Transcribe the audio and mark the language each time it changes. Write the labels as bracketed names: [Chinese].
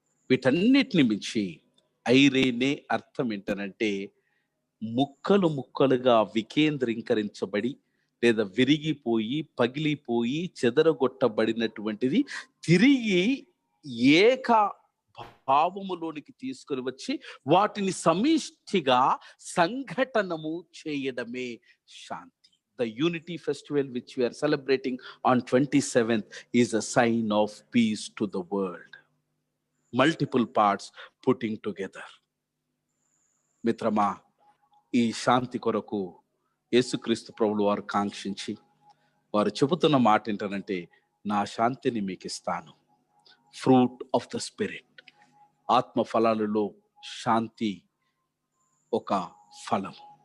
[Telugu] వీటన్నిటిని మించి ఐరేనే అర్థం ఏంటనంటే ముక్కలు ముక్కలుగా వికేంద్రీకరించబడి లేదా విరిగిపోయి పగిలిపోయి చెదరగొట్టబడినటువంటిది తిరిగి ఏక భావములోనికి తీసుకొని వచ్చి వాటిని సమిష్టిగా సంఘటనము చేయడమే శాంతి. [English] The Unity Festival which we are celebrating on 27th is a sign of peace to the world. Multiple parts putting together. [Telugu] మిత్రమా, ఈ శాంతి కొరకు యేసుక్రీస్తు ప్రభువు వారు కాంక్షించి వారు చెబుతున్న మాట ఏంటంటే నా శాంతిని మీకు ఇస్తాను. [English] fruit of the spirit, [Telugu] ఆత్మ ఫలాలలో శాంతి ఒక ఫలం.